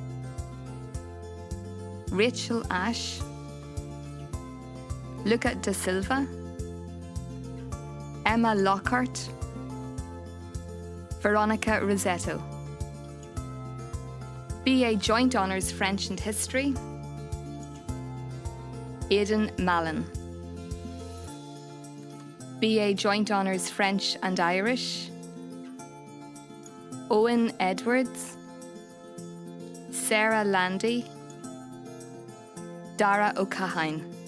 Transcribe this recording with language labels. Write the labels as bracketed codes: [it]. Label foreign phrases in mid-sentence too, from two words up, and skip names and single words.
[en] Rachel Ash. Luca da Silva. Emma Lockhart. Veronica Rosetto. BA Joint Honours French and History. Aidan Mallon. BA Joint Honours French and Irish. Owen Edwards. Sarah Landy. Dara O'Cahine.